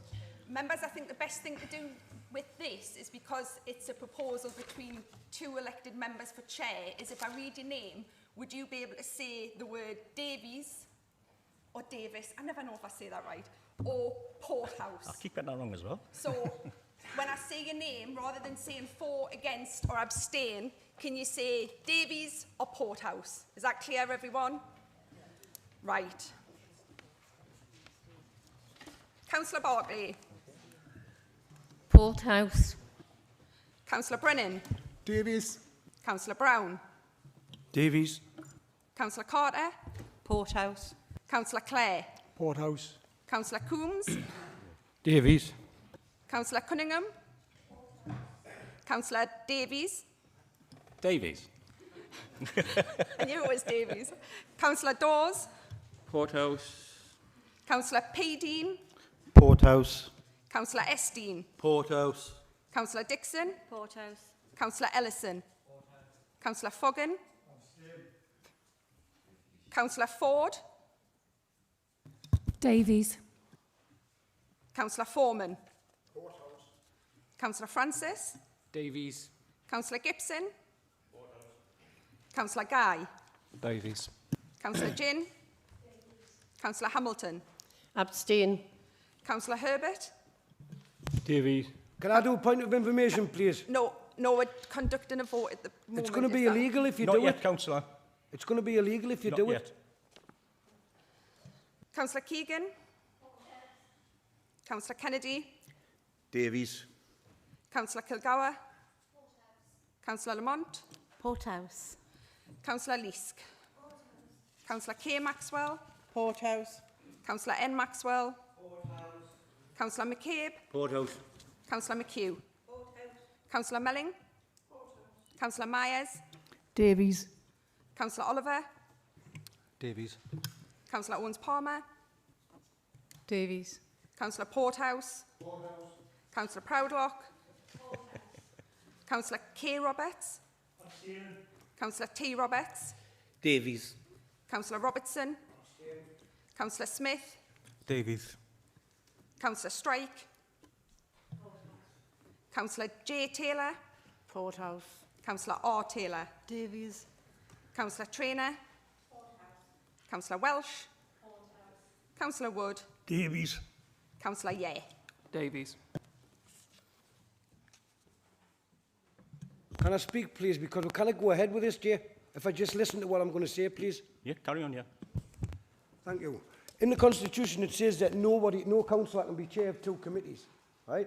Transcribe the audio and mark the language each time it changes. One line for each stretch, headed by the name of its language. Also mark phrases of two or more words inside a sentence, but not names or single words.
English: So, Members, I think the best thing to do with this is, because it's a proposal between two elected members for chair, is if I read your name, would you be able to say the word Davies or Davis? I never know if I say that right. Or Porthouse. I'll keep getting that wrong as well. So when I say your name, rather than saying for, against or abstain, can you say Davies or Porthouse? Is that clear, everyone? Right. Councillor Barclay. Porthouse. Councillor Brennan. Davies. Councillor Brown. Davies. Councillor Carter. Porthouse. Councillor Clare. Porthouse. Councillor Coombs. Davies. Councillor Cunningham. Councillor Davies. Davies. I knew it was Davies. Councillor Dawes. Porthouse. Councillor P. Dean. Porthouse. Councillor Esteen. Porthouse. Councillor Dixon. Porthouse. Councillor Ellison. Councillor Foggin. Councillor Ford. Davies. Councillor Foreman. Councillor Francis. Davies. Councillor Gibson. Councillor Guy. Davies. Councillor Ginn. Councillor Hamilton. Abstain. Councillor Herbert. Davies. Can I do a point of information, please? No, we're conducting a vote at the moment. It's going to be is that- illegal if you Not do yet, it. Councillor. It's going to be illegal if you Not do yet. it. Councillor Keegan. Councillor Kennedy. Davies. Councillor Kilgour. Councillor Lamont. Porthouse. Councillor Leask. Councillor K. Maxwell. Porthouse. Councillor N. Maxwell. Councillor McCabe. Porthouse. Councillor McHugh. Councillor Melling. Councillor Myers. Davies. Councillor Oliver. Davies. Councillor Owens-Palmer. Davies. Councillor Porthouse. Councillor Proudlock. Councillor K. Roberts. Councillor T. Roberts. Davies. Councillor Robertson. Councillor Smith. Davies. Councillor Strike. Councillor J. Taylor. Porthouse. Councillor R. Taylor. Davies. Councillor Traynor. Councillor Welsh. Councillor Wood. Davies. Councillor Yeh. Davies. Can I speak, please? Because we can't go ahead with this, Jay. If I just listen to what I'm going to say, please. Yeah, carry on, yeah. Thank you. In the Constitution, it says that no councillor can be chair of two committees, right?